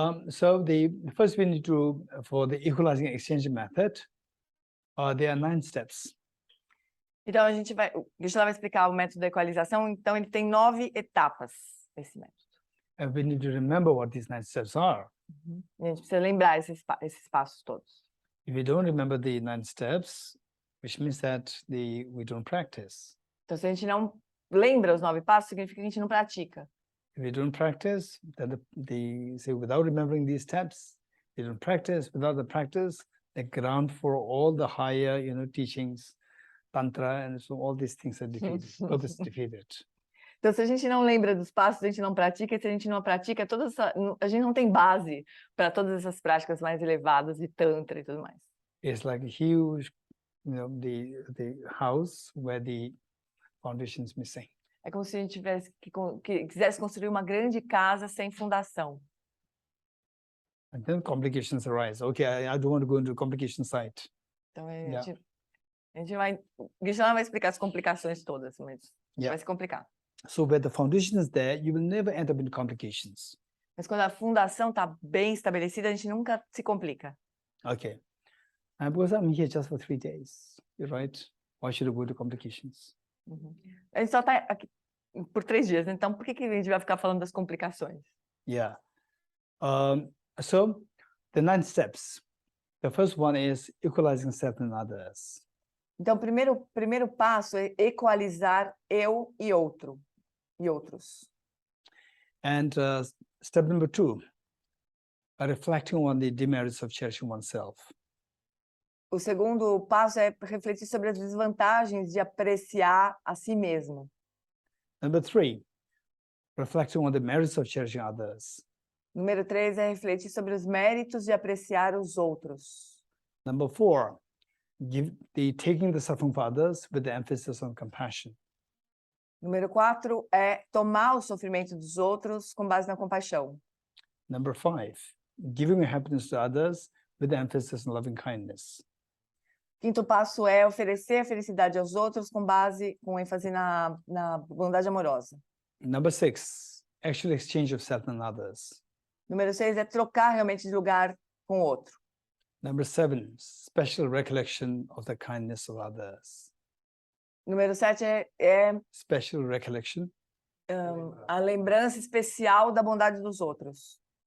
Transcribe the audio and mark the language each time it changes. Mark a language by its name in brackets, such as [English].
[English] So the first we need to, for the equalizing exchange method, there are 9 steps. [Portuguese] Então, o Geshe vai explicar o método da equalização. Então, ele tem 9 etapas, esse método. [English] And we need to remember what these 9 steps are. [Portuguese] A gente precisa lembrar esses passos todos. [English] If we don't remember the 9 steps, which means that we don't practice. [Portuguese] Então, se a gente não lembra os 9 passos, significa que a gente não pratica. [English] If we don't practice, then without remembering these steps, we don't practice. Without the practice, the ground for all the higher, teachings, tantra, and so all these things are defeated. Purpose defeated. [Portuguese] Então, se a gente não lembra dos passos, a gente não pratica, e se a gente não pratica, a gente não tem base para todas essas práticas mais elevadas de tantra e tudo mais. [English] It's like a huge, the house where the foundation is missing. [Portuguese] É como se a gente tivesse que quisesse construir uma grande casa sem fundação. [English] And then complications arise. Okay, I don't want to go into complication site. [Portuguese] Então, [English] Yeah. [Portuguese] a gente vai... Geshe vai explicar as complicações todas, mas vai se complicar. [English] So where the foundation is there, you will never end up in complications. [Portuguese] Mas quando a fundação está bem estabelecida, a gente nunca se complica. [English] Okay. And because I'm here just for 3 days, you're right? Why should I go to complications? [Portuguese] A gente só está aqui por 3 dias, então por que a gente vai ficar falando das complicações? [English] Yeah. So the 9 steps. The first one is equalizing self and others. [Portuguese] Então, o primeiro passo é equalizar eu e outro, e outros. [English] And step number 2, reflecting on the demerits of cherishing oneself. [Portuguese] O segundo passo é refletir sobre as desvantagens de apreciar a si mesmo. [English] Number 3, reflecting on the merits of cherishing others. [Portuguese] Número 3 é refletir sobre os méritos de apreciar os outros. [English] Number 4, taking the suffering of others with the emphasis on compassion. [Portuguese] Número 4 é tomar o sofrimento dos outros com base na compaixão. [English] Number 5, giving happiness to others with the emphasis on loving kindness. [Portuguese] Quinto passo é oferecer a felicidade aos outros com ênfase na bondade amorosa. [English] Number 6, actual exchange of self and others. [Portuguese] Número 6 é trocar realmente de lugar com o outro. [English] Number 7, special recollection of the kindness of others. [Portuguese] Número 7 é [English] Special recollection. [Portuguese] A lembrança especial da bondade dos outros.